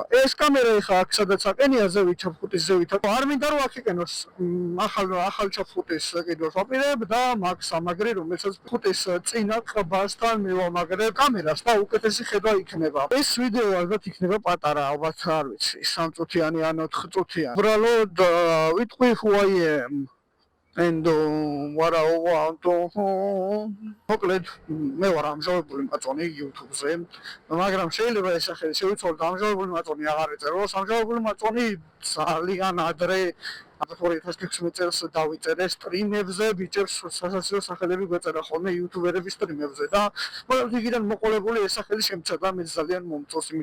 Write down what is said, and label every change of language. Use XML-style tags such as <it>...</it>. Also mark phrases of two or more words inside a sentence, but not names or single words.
<ka>ეს კამერა ეხა აქ სადაც აყენია ზევით ჩაფხუტის ზევით. არ მინდა რომ აქ იყენოს ახალ ჩაფხუტის კიდევ ვაპირებ და მაგ სამაგრე, რომელსაც ფუტის წინა ყბასთან მივამაგრებ კამერას და უკეთესი ხედვა იქნება. ეს ვიდეო ალბათ იქნება პატარა, ალბათ არ ვიცი, 3 წუთიანი ან 4 წუთიანი. უბრალოდ ვიტყვი</ka> <en>who I am. And what I want to</en> <ka>მოკლედ მე ვარ ამჟავებული მაწონი YouTube-ზე, მაგრამ შეიძლება ეს სახელი შევიცვალოთ ამჟავებული მაწონი აღარ ეწეროს, ამჟავებული მაწონი ძალიან ადრე 2016 წელს დავიწერე სტრიმებზე, ბიჭებს სასაცილო სახელები გვეწერა ხოლმე YouTuber-ების სტრიმებზე და მაგრამ იქიდან მოყოლებული ეს სახელი შემცადა მე ძალიან მომწონს,</ka>